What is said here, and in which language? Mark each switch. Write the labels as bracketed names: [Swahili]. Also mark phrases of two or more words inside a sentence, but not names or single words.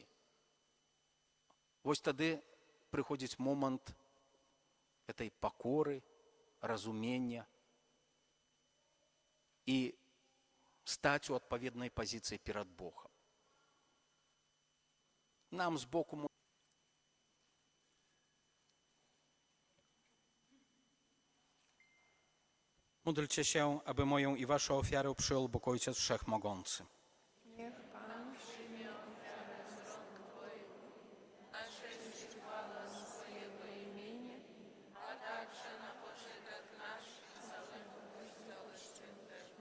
[Belarusian] Вось тады прыходзіць момант этой пакоры, разумення і стаць у адпаведнай пазіцыі перад Богом. Нам збоку [Polish] módlcie się, aby moją i waszą ofiarę przyjął Bóg Ojciec Wszechmogący. Niech Pan przyjmie ofiarę z rąk Twoich, na cześć chwała swojego imienia, a także na pożytek nasz i całego Kościoła Świętego.